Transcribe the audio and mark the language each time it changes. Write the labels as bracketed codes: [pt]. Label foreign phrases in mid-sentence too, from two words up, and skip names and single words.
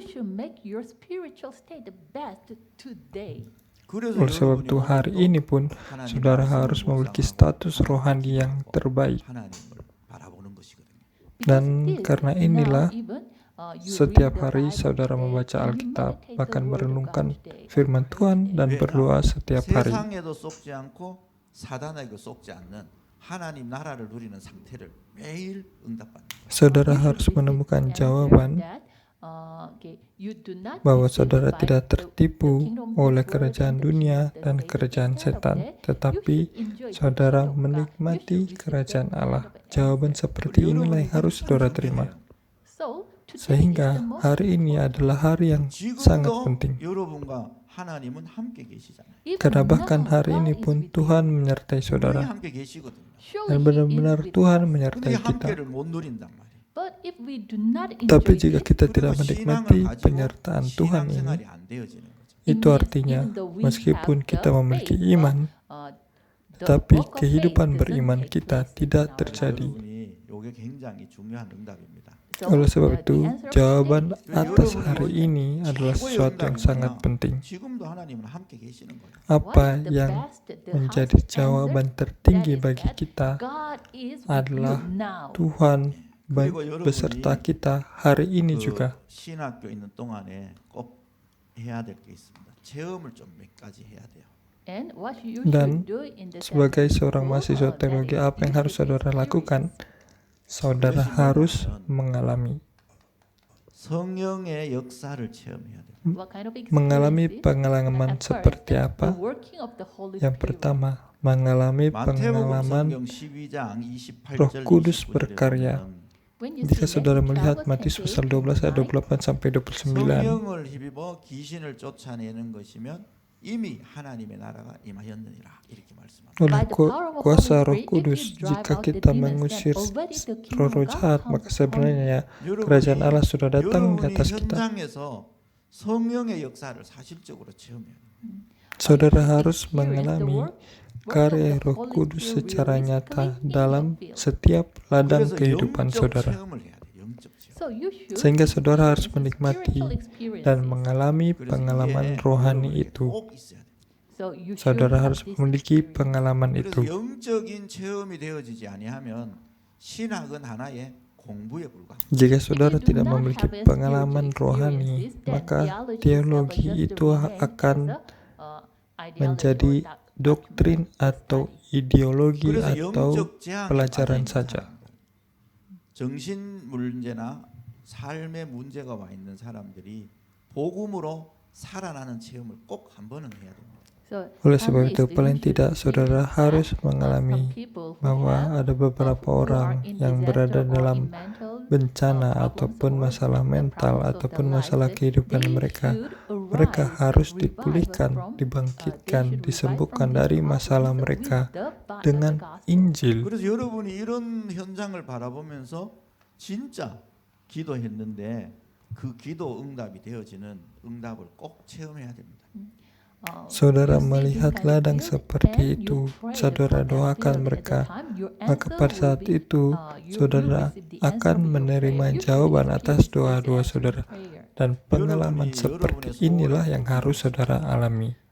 [id] Oleh sebab itu hari ini pun saudara harus memiliki status rohani yang terbaik. Dan karena inilah setiap hari saudara membaca Alkitab, akan merenungkan firman Tuhan dan berdoa setiap hari. [ko] 세상에도 속지 않고 사단에게 속지 않는 하나님 나라를 누리는 상태를 매일 응답받는 거예요. [id] Saudara harus menemukan jawaban bahwa saudara tidak tertipu oleh kerajaan dunia dan kerajaan setan, tetapi saudara menikmati kerajaan Allah. Jawaban seperti inilah yang harus saudara terima. Sehingga hari ini adalah hari yang sangat penting. [ko] 여러분과 하나님은 함께 계시잖아요. [id] Karena bahkan hari ini pun Tuhan menyertai [ko] 분명히 [id] saudara. [ko] 함께 계시거든요. [id] Dan benar-benar Tuhan [ko] 근데 [id] menyertai [ko] 이 [id] kita. [ko] 함께를 못 누린단 말이에요. [id] Tapi jika kita tidak menikmati penyertaan Tuhan ini, [ko] 신앙생활이 안 되어지는 거죠. [id] itu artinya meskipun kita memiliki iman, tetapi kehidupan beriman kita tidak terjadi. [ko] 여러분이 이게 굉장히 중요한 응답입니다. [id] Oleh sebab itu, jawaban atas hari ini adalah sesuatu yang sangat penting. [ko] 지금도 하나님은 함께 계시는 거예요. [id] Apa yang menjadi jawaban tertinggi bagi kita adalah Tuhan beserta kita hari ini juga. [ko] 신학교 있는 동안에 꼭 해야 될 게 있습니다. 체험을 좀 몇 가지 해야 돼요. [id] Dan Sebagai seorang mahasiswa teologi, apa yang harus saudara lakukan? Saudara harus mengalami. [ko] 성령의 역사를 체험해야 돼요. [id] Mengalami pengalaman seperti apa? Yang pertama, mengalami [ko] 마태복음 [id] pengalaman [ko] 성경 12장 28절 [id] Roh Kudus berkarya. Jika saudara melihat Matius pasal 12 ayat 28 sampai 29, [ko] 성령을 힘입어 귀신을 쫓아내는 것이면 이미 하나님의 나라가 임하였느니라 이렇게 말씀합니다. [id] oleh kuasa Roh Kudus, jika kita mengusir roh jahat, maka sebenarnya kerajaan Allah sudah datang di [ko] 여러분이 [id] atas kita. [ko] 현장에서 성령의 역사를 사실적으로 체험해야 됩니다. [id] Saudara harus mengalami karya Roh Kudus secara nyata dalam setiap ladang [ko] 그래서 [id] kehidupan [ko] 영적 [id] saudara. [ko] 체험을 해야 돼. 영적 체험. [id] Sehingga saudara harus menikmati dan mengalami [ko] 그래서 [id] pengalaman [ko] 이게 [id] rohani [ko] 여러분에게 [id] itu. [ko] 꼭 있어야 돼. [id] Saudara harus memiliki pengalaman [ko] 그래서 [id] itu. [ko] 영적인 체험이 되어지지 아니하면 신학은 하나의 공부에 불과합니다. [id] Jika saudara tidak memiliki pengalaman rohani, maka teologi itu akan menjadi doktrin atau ideologi [ko] 그래서 [id] atau [ko] 영적 재앙에 [id] pelajaran [ko] 빠져 있는 [id] saja. [ko] 사람, 정신 문제나 삶의 문제가 와 있는 사람들이 복음으로 살아나는 체험을 꼭 한 번은 해야 됩니다. [id] Oleh sebab itu, paling tidak saudara harus mengalami bahwa ada beberapa orang yang berada dalam bencana ataupun masalah mental ataupun masalah kehidupan mereka. Mereka harus dipulihkan, dibangkitkan, disembuhkan dari masalah mereka dengan Injil. [ko] 그래서 여러분이 이런 현장을 바라보면서 진짜 기도했는데 그 기도 응답이 되어지는 응답을 꼭 체험해야 됩니다. [id] Saudara melihat ladang seperti itu, saudara doakan mereka, maka pada saat itu saudara akan menerima jawaban atas doa-doa saudara. Dan pengalaman seperti inilah yang harus saudara alami.